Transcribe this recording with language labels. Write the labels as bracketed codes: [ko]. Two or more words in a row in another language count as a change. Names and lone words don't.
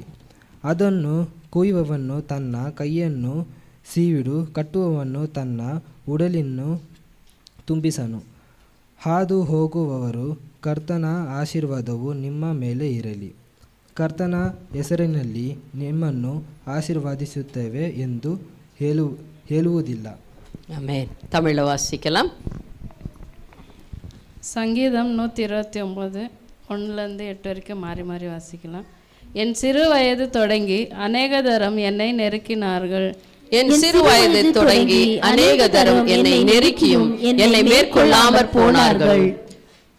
[kn] ಅದನ್ನು ಕೊಯ್ಯುವವನು ತನ್ನ ಕೈಯನ್ನು ಸೀವಿಡು, ಕಟ್ಟುವವನು ತನ್ನ ಉಡಲನ್ನು ತುಂಬಿಸನು. ಹಾದು ಹೋಗುವವರು ಕರ್ತನ ಆಶೀರ್ವಾದವು ನಿಮ್ಮ ಮೇಲೆ ಇರಲಿ. ಕರ್ತನ ಹೆಸರಿನಲ್ಲಿ ನಿಮ್ಮನ್ನು ஆசீர்வதிಸುತ್ತೇವೆ ಎಂದು ಹೇಳುವುದಿಲ್ಲ. [ta] ஆமென். தமிழை வாசிக்கலாம். சங்கீதம் 129 1லேருந்து 8 வரைக்கும் மாறி மாறி வாசிக்கலாம். என் சிறு வயது தொடங்கி அநேக தரம் என்னை நெருக்கினார்கள். என் சிறு வயது தொடங்கி அநேக தரம் என்னை நெருக்கியும் என்னை மேற்கொள்ளாமற் போனார்கள்.